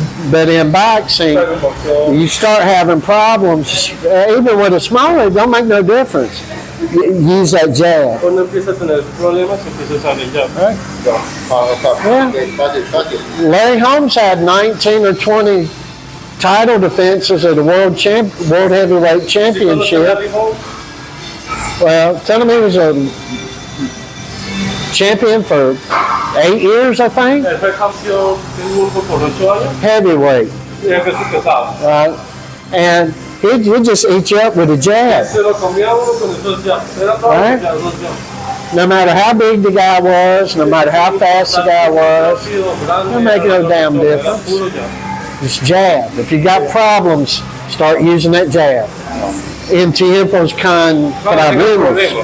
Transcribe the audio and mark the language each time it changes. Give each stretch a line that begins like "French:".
English: but in boxing, you start having problems, even with a smaller, it don't make no difference. Use that jab.
Spanish: Cuando empieza a tener problemas, empieza a usar el jab.
English: Right? Yeah. Okay, got it. Larry Holmes had 19 or 20 title defenses at the World Heavyweight Championship. Well, tell him he was a champion for 8 years, I think.
Spanish: Él fue campeón del mundo por 8 años
English: Heavyweight,
Spanish: y el peso pesado.
English: right? And he'd just eat you up with a jab.
Spanish: Se lo comía uno con esos jabs. Era todo
English: Right.
Spanish: los jabs.
English: No matter how big the guy was, no matter how fast the guy was, don't make no damn difference. Just jab. If you got problems, start using that jab.
Spanish: En tiempos con problemas.